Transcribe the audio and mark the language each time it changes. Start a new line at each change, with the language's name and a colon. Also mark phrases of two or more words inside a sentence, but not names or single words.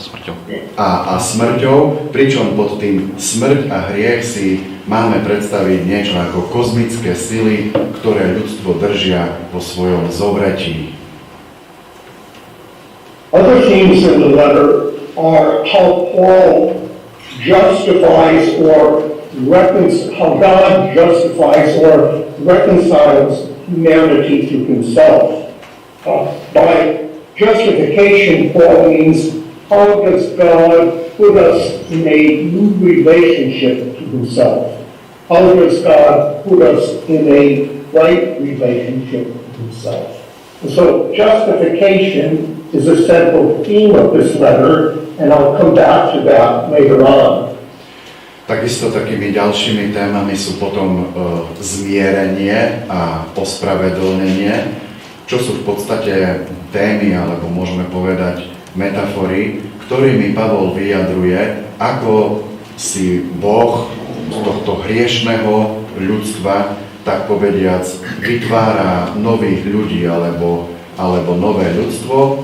Slovak: smrťou. A smrťou, pričom pod tým smrť a hriech si máme predstaviť niečo ako kozmické sily, ktoré ľudstvo držia vo svojom zovretí.
English: Other themes in the letter are how Paul justifies or how God justifies or reconciles humanity to himself. By justification, Paul means how does God put us in a new relationship to himself? How does God put us in a right relationship to himself? And so justification is a central theme of this letter, and I'll come back to that later on.
Slovak: Takisto takými ďalšími témami sú potom zmierenie a ospravedlnenie, čo sú v podstate témy, alebo môžeme povedať metafory, ktorými Pavol vyjadruje, ako si Boh z tohto hriešného ľudstva, tak povediac, vytvára nových ľudí alebo nové ľudstvo.